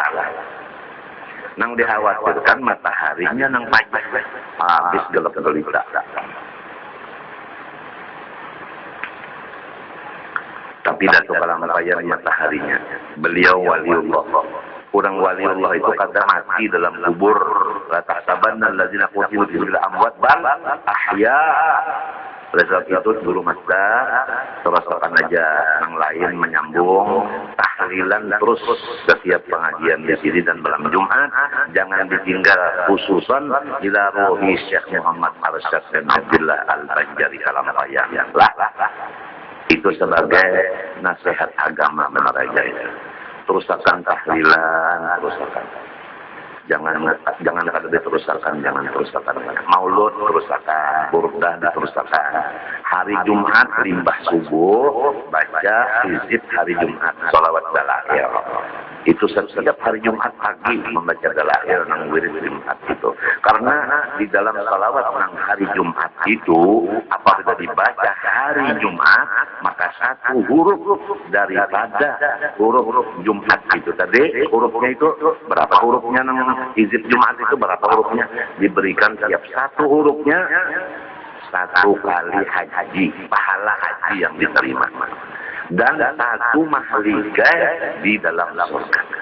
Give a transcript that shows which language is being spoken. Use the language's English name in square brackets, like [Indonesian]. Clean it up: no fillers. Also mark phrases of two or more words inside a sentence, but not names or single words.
[Banjar] Nang dikhawatirkan mataharinya nang pajak habis gelap gelita. Tapi Datuk Kalampayar mataharinya. [Indonesian] Beliau waliullah. Orang waliullah itu kadang mati dalam kubur. [Arabic] La tahsabanna allazina qutilu fi amwat bal ahya. [Banjar] Oleh sebab itu dulu Masda teruskan aja yang lain menyambung tahlilan terus setiap pengajian di sini dan malam Jumat jangan ditinggal [Arabic] khususan ila rohi [Banjar] Syekh Muhammad Arsyad bin Abdullah Al-Banjari Kalampayar lah itu sebagai nasihat agama menaraja itu terusakan tahlilan terusakan jangan kada diterusakan, jangan terusakan. Maulud terusakan, burdah diterusakan. Hari Jumat limbah subuh baca hizib hari Jumat, sholawat dalail. Itu setiap hari Jumat pagi membaca dalail nang wirid Jumat itu. Karena di dalam sholawat nang hari Jumat itu apabila dibaca hari Jumat maka satu huruf daripada huruf Jumat itu tadi hurufnya itu berapa hurufnya nang hizib Jumat itu berapa hurufnya diberikan tiap satu hurufnya 1 kali haji pahala haji yang diterima dan 1 mahalika di dalam surga.